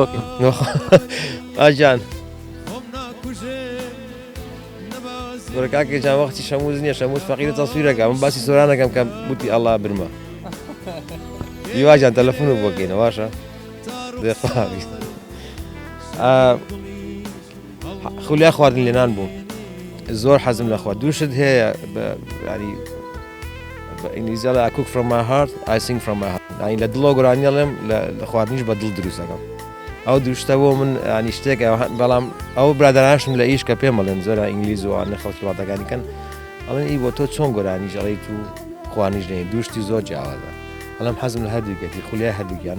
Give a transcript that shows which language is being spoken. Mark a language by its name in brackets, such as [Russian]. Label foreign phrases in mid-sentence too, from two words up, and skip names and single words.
[Central Kurdish] ئاجان زۆر کاکێ جان وەختی شەموز نییە شەموز فەقیرە تەسویرەکە من باسی سۆرانەکەم کە وتی ئەڵڵا برمە هیواجان تەلەفۆن بۆ بکەینە باشە دێخواوی خولیا خواردن لێنان بوو زۆر حەزم لە خوارد دووشت هەیە ینی بە ئینگلیزیەڵە [English] I cook from my heart I sing from my heart [Central Kurdish] ینی لە دڵۆ گۆرانیەڵێم لە خواردنیش بە دڵ دروستەکەم ئەو دووشتە بۆ من ینی شتێک بەڵام ئەو برادەرانشم لە ئیش کە پێم بڵێن زۆر ئینگلیز و ئەنە خەڵکی وڵاتەکانیکەن ئەڵێن ئی بۆ تۆ چۆن گۆرانی ژەڵیت و خواردنیش نێ دووشتی زۆر جیاوازە بەڵام حەزم لە هەردووکەتی خولیای هەردووکیانم